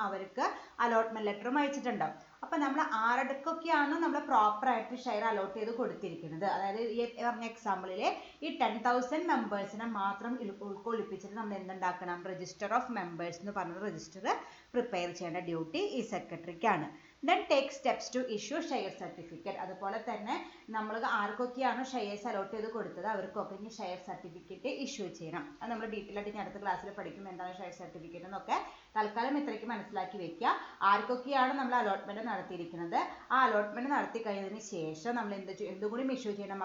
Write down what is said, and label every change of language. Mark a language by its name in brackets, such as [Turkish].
[Malayalam] അവർക്ക് അലോട്ട്മെന്റ് ലെറ്ററും അയച്ചിട്ടുണ്ടാവും. അപ്പൊ നമ്മൾ ആരൊക്കെയാണ് നമ്മൾ പ്രോപ്പർ ആയിട്ട് ഷെയർ അലോട്ട് ചെയ്ത് കൊടുത്തിരിക്കുന്നത്, അതായത് ഈ പറഞ്ഞ എക്സാമ്പിളിൽ ഈ 10,000 മെമ്പേഴ്സിനെ മാത്രം ഉൾക്കൊള്ളിപ്പിച്ചിട്ട് നമ്മൾ എന്തുണ്ടാക്കണം? രജിസ്റ്റർ ഓഫ് മെമ്പേഴ്സ് എന്ന് പറഞ്ഞ രജിസ്റ്റർ പ്രിപ്പയർ ചെയ്യേണ്ട ഡ്യൂട്ടി ഈ സെക്രട്ടറിക്കാണ്. [English] then take steps to issue share certificate. [Malayalam] അതുപോലെ തന്നെ നമ്മൾ ആർക്കൊക്കെയാണ് ഷെയർസ് അലോട്ട് ചെയ്ത് കൊടുത്തത് അവർക്കൊക്കെ ഇനി ഷെയർ സർട്ടിഫിക്കറ്റ് ഇഷ്യൂ ചെയ്യണം. അത് നമ്മൾ ഡീറ്റെയിൽ ആയിട്ട് അടുത്ത ക്ലാസ്സിൽ പഠിക്കും എന്താണ് ഷെയർ സർട്ടിഫിക്കറ്റ് എന്നൊക്കെ. തൽക്കാലം ഇത്രയ്ക്ക് മനസ്സിലാക്കി വെക്കുക. ആർക്കൊക്കെയാണ് നമ്മൾ അലോട്ട്മെന്റ് നടത്തിയിരിക്കുന്നത് ആ അലോട്ട്മെന്റ് നടത്തി കഴിഞ്ഞതിന് ശേഷം നമ്മൾ എന്തും കൂടി ഇഷ്യൂ ചെയ്യണം?